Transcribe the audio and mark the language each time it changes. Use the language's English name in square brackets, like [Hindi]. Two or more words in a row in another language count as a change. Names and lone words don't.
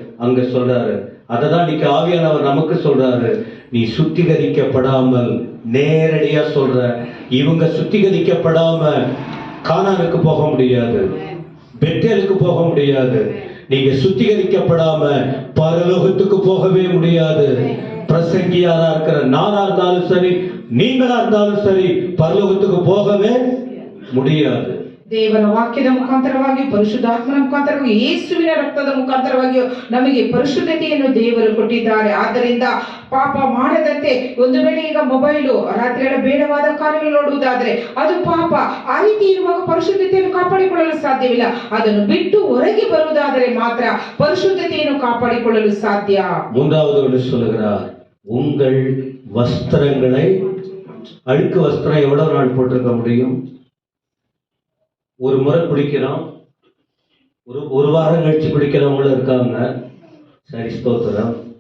[Tamil] அங்க சொல்றாரு, அததான் இன்னைக்கு ஆவியானவர் நமக்கு சொல்றாரு, நீ சுத்திகரிக்கப்படாமல், நேரடியா சொல்ற, இவங்க சுத்திகரிக்கப்படாம கானானுக்கு போக முடியாது, பெத்தேலுக்கு போக முடியாது. நீங்க சுத்திகரிக்கப்படாம பரலோகத்துக்கு போகவே முடியாது. பிரசங்கியாரா இருக்கிற நானா இருந்தாலும் சரி, நீங்களா இருந்தாலும் சரி, பரலோகத்துக்கு போகவே முடியாது. [Kannada] ದೇವರ ವಾಕ್ಯದ ಮುಖಾಂತರವಾಗಿ, ಪರಿಶುದ್ಧಾತ್ಮನ ಮುಖಾಂತರವಾಗಿ, ಯೇಸುವಿನ ರಕ್ತದ ಮುಖಾಂತರವಾಗಿ ನಮಗೆ ಪರಿಶುದ್ಧತೆಯನ್ನು ದೇವರು ಕೊಟ್ಟಿದ್ದಾರೆ. ಆದ್ದರಿಂದ ಪಾಪ ಮಾಡದಂತೆ, ಒಂದು ವೇಳೆ ಈಗ ಮೊಬೈಲು ರಾತ್ರಿ ಬೇಡವಾದ ಕಾರ್ಯಗಳು ನೋಡುವುದಾದ್ರೆ ಅದು ಪಾಪ. ಆ ರೀತಿ ಇರುವಾಗ ಪರಿಶುದ್ಧತೆಯನ್ನು ಕಾಪಾಡಿಕೊಳ್ಳಲು ಸಾಧ್ಯವಿಲ್ಲ. ಅದನ್ನು ಬಿಟ್ಟು ಹೊರಗೆ ಬರುವುದಾದರೆ ಮಾತ್ರ ಪರಿಶುದ್ಧತೆಯನ್ನು ಕಾಪಾಡಿಕೊಳ್ಳಲು ಸಾಧ್ಯ. [Tamil] மூன்றாவது ஒன்று சொல்லுகிறார், உங்கள் வஸ்திரங்களை, அழுக்கு வஸ்திரம் எவ்வளவு நாள் போட்டிருக்க முடியும்? ஒரு முறை குளிக்கிறோம், ஒரு வாரம் கழிச்சு குளிக்கிறவங்களும் இருக்காங்க. சரி, ஸ்தோத்திரம்.